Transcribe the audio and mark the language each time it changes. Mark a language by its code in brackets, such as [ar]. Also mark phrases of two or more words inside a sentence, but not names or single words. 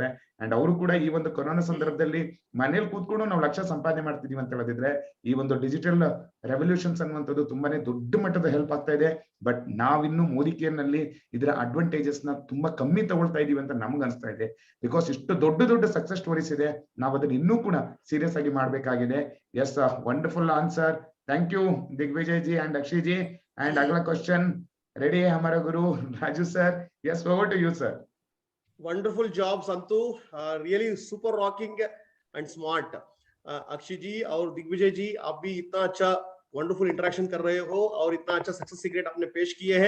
[kn] ಅಂಡ್ ಅವರು ಕೂಡ ಈ ಒಂದು ಕೊರೋನಾ ಸಂದರ್ಭದಲ್ಲಿ ಮನೇಲಿ ಕೂತ್ಕೊಂಡು ನಾವು ಲಕ್ಷ ಸಂಪಾದನೆ ಮಾಡ್ತಿದೀವಿ ಅಂತ ಹೇಳಿದ್ರೆ ಈ ಒಂದು [en] digital revolutions [kn] ಅನ್ನುವಂಥದ್ದು ತುಂಬಾನೇ ದೊಡ್ಡ ಮಟ್ಟದ ಹೆಲ್ಪ್ ಆಗ್ತಾ ಇದೆ. ಬಟ್ ನಾವಿನ್ನು ಮೋದಿ ಕೇರ್ ನಲ್ಲಿ ಇದರ ಅಡ್ವಾಂಟೇಜಸ್ ನ ತುಂಬಾ ಕಮ್ಮಿ ತಗೊಳ್ತಾ ಇದೀವಿ ಅಂತ ನಮ್ಗೆ ಅನಿಸ್ತಾ ಇದೆ. ಬಿಕಾಸ್ ಇಷ್ಟು ದೊಡ್ಡ ದೊಡ್ಡ [en] success stories [kn] ಇದೆ, ನಾವು ಅದನ್ನ ಇನ್ನೂ ಕೂಡ ಸೀರಿಯಸ್ ಆಗಿ ಮಾಡ್ಬೇಕಾಗಿದೆ. [en] Yes, wonderful answer. Thank you Digvijay ji and Akshay ji. [hi] ಅಂಡ್ ಅಗला क्वेश्चन रेडी है हमारा गुरु राजू सर. [en] Yes, over to you sir. Wonderful job Santu, really super rocking and smart. [hi] अक्षय जी और दिग्विजय जी, आप भी इतना अच्छा [en] wonderful interaction [hi] कर रहे हो और इतना अच्छा [en] success secret [hi] आपने पेश किए हैं.